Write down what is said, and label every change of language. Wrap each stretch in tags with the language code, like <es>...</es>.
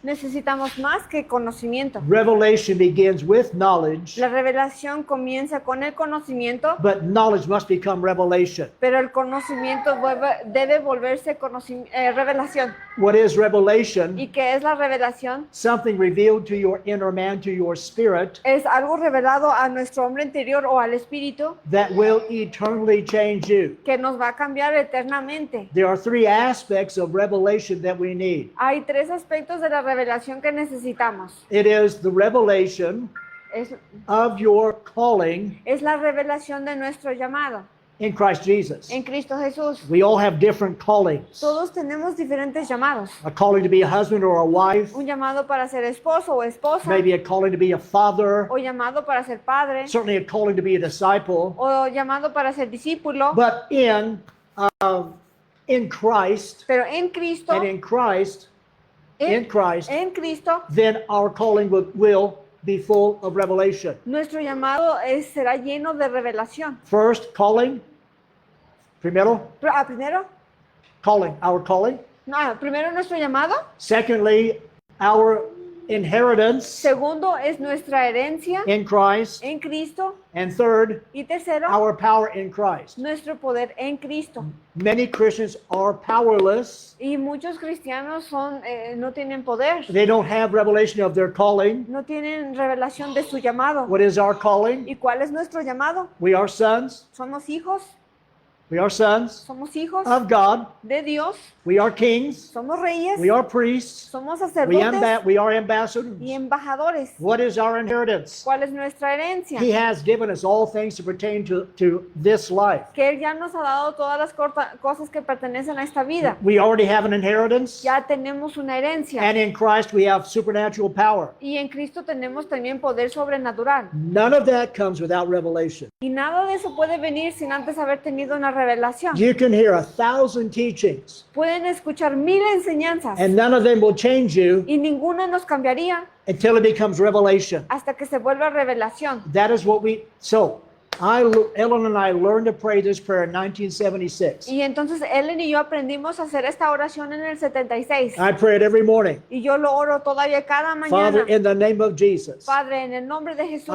<es>Necesitamos más que conocimiento.</es> <en>Revelation begins with knowledge,</en> <es>La revelación comienza con el conocimiento,</es> <en>but knowledge must become revelation.</en> <es>pero el conocimiento debe volverse revelación.</es> <en>What is revelation?</en> <es>¿Y qué es la revelación?</es> <en>Something revealed to your inner man, to your spirit,</en> <es>Es algo revelado a nuestro hombre interior o al espíritu</es> <en>that will eternally change you.</en> <es>que nos va a cambiar eternamente.</es> <en>There are three aspects of revelation that we need.</en> <es>Hay tres aspectos de la revelación que necesitamos.</es> <en>It is the revelation</en> <es>Es</es> <en>of your calling</en> <es>la revelación de nuestro llamado</es> <en>in Christ Jesus.</en> <es>en Cristo Jesús.</es> <en>We all have different callings.</en> <es>Todos tenemos diferentes llamados.</es> <en>A calling to be a husband or a wife,</en> <es>Un llamado para ser esposo o esposa,</es> <en>maybe a calling to be a father,</en> <es>o llamado para ser padre,</es> <en>certainly a calling to be a disciple.</en> <es>o llamado para ser discípulo.</es> <en>But in Christ,</en> <es>Pero en Cristo,</es> <en>and in Christ,</en> <es>en Cristo,</es> <en>then our calling will be full of revelation.</en> <es>nuestro llamado será lleno de revelación.</es> <en>First, calling.</en> <es>Primero, Primero,</es> <en>calling, our calling.</en> <es>primero nuestro llamado.</es> <en>Secondly, our inheritance</en> <es>Segundo es nuestra herencia</es> <en>in Christ.</en> <es>en Cristo.</es> <en>And third,</en> <es>Y tercero,</es> <en>our power in Christ.</en> <es>nuestro poder en Cristo.</es> <en>Many Christians are powerless.</en> <es>Y muchos cristianos no tienen poder,</es> <en>They don't have revelation of their calling.</en> <es>no tienen revelación de su llamado.</es> <en>What is our calling?</en> <es>¿Y cuál es nuestro llamado?</es> <en>We are sons.</en> <es>Somos hijos Somos hijos</es> <en>of God.</en> <es>de Dios,</es> <en>We are kings.</en> <es>somos reyes,</es> <en>We are priests.</en> <es>somos</es> <en>We</en> <es>sacerdotes</es> <en>are ambassadors.</en> <es>y embajadores.</es> <en>What is our inheritance?</en> <es>¿Cuál es nuestra herencia?</es> <en>He has given us all things to pertain to this life.</en> <es>Que Él ya nos ha dado todas las cosas que pertenecen a esta vida.</es> <en>We already have an inheritance.</en> <es>Ya tenemos una herencia.</es> <en>And in Christ we have supernatural power.</en> <es>Y en Cristo tenemos también poder sobrenatural.</es> <en>None of that comes without revelation.</en> <es>Y nada de eso puede venir sin antes haber tenido una revelación.</es> <en>You can hear 1,000 teachings,</en> <es>Pueden escuchar 1000 enseñanzas</es> <en>and none of them will change you</en> <es>y ninguna nos cambiaría</es> <en>until it becomes revelation.</en> <es>hasta que se vuelva revelación.</es> <en>That is what Ellen and I learned to pray this prayer in 1976.</en> <es>Y entonces Ellen y yo aprendimos a hacer esta oración en el 76.</es> <en>I pray it every morning.</en> <es>Y yo lo oro todavía cada</es> <en>Father,</en> <es>mañana.</es> <en>in the name of Jesus,</en> <es>Padre, en el nombre de Jesús,</es>